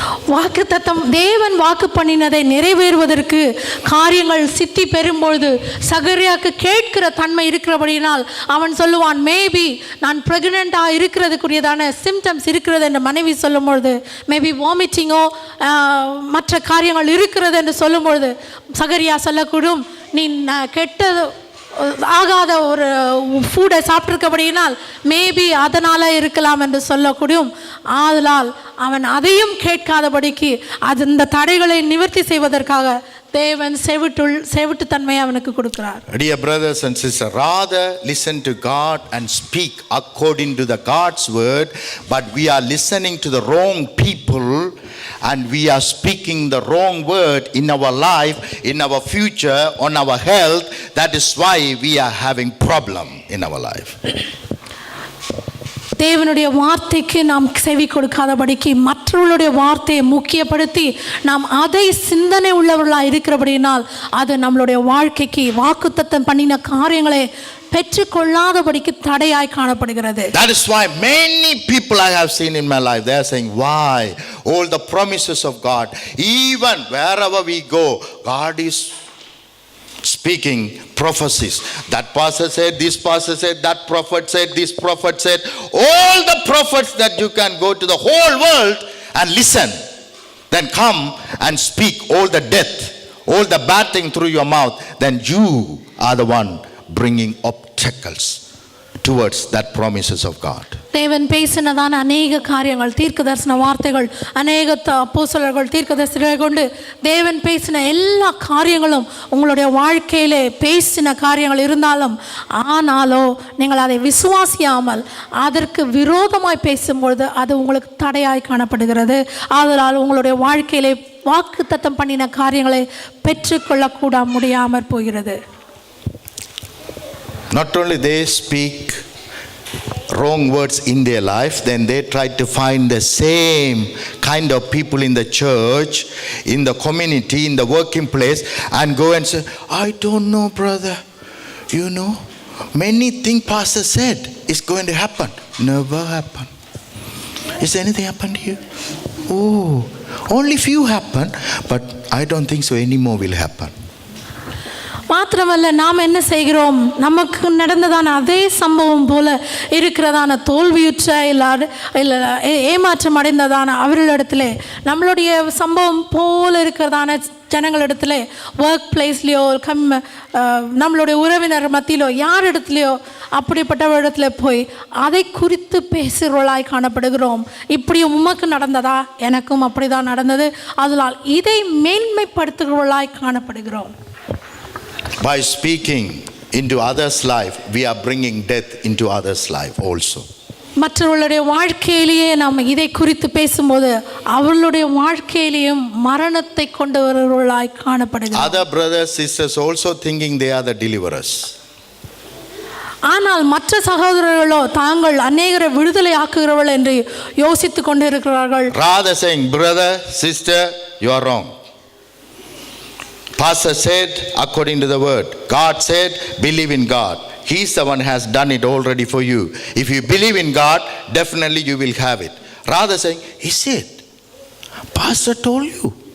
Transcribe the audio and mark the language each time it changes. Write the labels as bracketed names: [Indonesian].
[Tamil] வாக்குத்தத்தம் தேவன் வாக்கு பண்ணினதை நிறைவேறுவதற்கு காரியங்கள் சித்தி பெறும்பொழுது சகரியாவுக்கு கேட்கிற தன்மை இருக்கிறபடியினால் அவன் சொல்லுவான், மேபி நான் பிரெக்னெண்ட்டாக இருக்கிறதுக்குரியதான சிம்டம்ஸ் இருக்கிறது என்று மனைவி சொல்லும்பொழுது, மேபி வாமிட்டிங்கோ மற்ற காரியங்கள் இருக்கிறது என்று சொல்லும்பொழுது சகரியா சொல்லக்கூடும், நீ கெட்டது ஆகாத ஒரு ஃபுட்டை சாப்பிட்ருக்கபடியினால் மேபி அதனால் இருக்கலாம் என்று சொல்லக்கூடும். ஆதலால் அவன் அதையும் கேட்காதபடிக்கு அந்த தடைகளை நிவர்த்தி செய்வதற்காக தேவன் செவிட்டுத்தன்மையை அவனுக்கு கொடுக்கிறார். [English] Dear brothers and sisters, rather listen to God and speak according to the God's word, but we are listening to the wrong people and we are speaking the wrong word in our life, in our future, on our health. That is why we are having problem in our life. [Tamil] தேவனுடைய வார்த்தைக்கு நாம் செவி கொடுக்காதபடிக்கு மற்றவர்களுடைய வார்த்தையை முக்கியப்படுத்தி நாம் அதை சிந்தனை உள்ளவர்களாக இருக்கிறபடினால் அது நம்மளுடைய வாழ்க்கைக்கு வாக்குத்தத்தம் பண்ணின காரியங்களை பெற்றுக்கொள்ளாதபடிக்கு தடையாய் காணப்படுகிறது. [English] That is why many people I have seen in my life, they are saying, why all the promises of God, even wherever we go, God is speaking prophecies. That pastor said, this pastor said, that prophet said, this prophet said. All the prophets that you can go to the whole world and listen. Then come and speak all the death, all the bad thing through your mouth. Then you are the one bringing obstacles towards that promises of God. [Tamil] தேவன் பேசினதான அநேக காரியங்கள், தீர்க்கதரிசன வார்த்தைகள், அநேக அப்போஸ்தலர்கள் தீர்க்கதரிசிகளை கொண்டு தேவன் பேசின எல்லா காரியங்களும் உங்களுடைய வாழ்க்கையிலே பேசின காரியங்கள் இருந்தாலும், ஆனாலோ நீங்கள் அதை விசுவாசியாமல் அதற்கு விரோதமாய் பேசும்பொழுது அது உங்களுக்கு தடையாய் காணப்படுகிறது. ஆதலால் உங்களுடைய வாழ்க்கையிலே வாக்குத்தத்தம் பண்ணின காரியங்களை பெற்றுக்கொள்ளக்கூட முடியாமற் போகிறது. [English] Not only they speak wrong words in their life, then they try to find the same kind of people in the church, in the community, in the working place, and go and say, I don't know, brother, you know, many things pastor said is going to happen. Never happen. Is anything happen to you? Oh, only few happen, but I don't think so anymore will happen. [Tamil] மாத்திரமல்ல, நாம் என்ன செய்கிறோம், நமக்கு நடந்ததான அதே சம்பவம் போல இருக்கிறதான தோல்வியுற்ற இல்லை ஏமாற்றம் அடைந்ததான அவர்களிடத்திலே நம்மளுடைய சம்பவம் போல இருக்கிறதான ஜனங்களிடத்திலே ஒர்க் பிளேஸ்லையோ நம்மளுடைய உறவினர் மத்தியிலோ யார் இடத்துலையோ அப்படிப்பட்டவரிடத்துல போய் அதை குறித்து பேசுகிறவர்களாய் காணப்படுகிறோம். இப்படி உமக்கு நடந்ததா, எனக்கும் அப்படிதான் நடந்தது, அதனால் இதை மேன்மைப்படுத்துகிறவர்களாய் காணப்படுகிறோம். [English] By speaking into others' life, we are bringing death into others' life also. [Tamil] மற்றவர்களுடைய வாழ்க்கையிலேயே நாம் இதை குறித்து பேசும்போது அவர்களுடைய வாழ்க்கையிலேயும் மரணத்தை கொண்டு வருவர்களாய் காணப்படுகிறோம். [English] Other brothers, sisters also thinking they are the deliverers. [Tamil] ஆனால் மற்ற சகோதரர்களோ தாங்கள் அநேகரை விடுதலை ஆக்குகிறவர்கள் என்று யோசித்துக் கொண்டிருக்கிறார்கள். [English] Rather saying, brother, sister, you are wrong. Pastor said according to the word. God said, believe in God. He's the one who has done it already for you. If you believe in God, definitely you will have it. Rather saying, is it? Pastor told you.